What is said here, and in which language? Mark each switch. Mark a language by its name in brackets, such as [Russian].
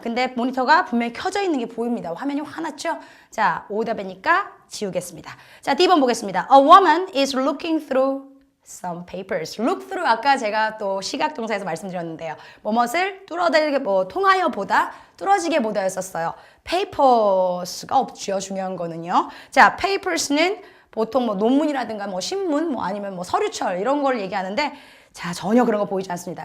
[Korean] 근데 모니터가 분명히 켜져 있는 게 보입니다. 화면이 화났죠? 자, 오답이니까 지우겠습니다. 자, D번 보겠습니다. [English] A woman is looking through some papers. [Korean] look through 아까 제가 또 시각 동사에서 말씀드렸는데요. 뭐뭇을 뚫어대게 통하여 보다, 뚫어지게 보다였었어요. papers가 없죠. 중요한 거는요. 자, papers는 보통 논문이라든가 신문, 아니면 서류철 이런 걸 얘기하는데 자, 전혀 그런 거 보이지 않습니다.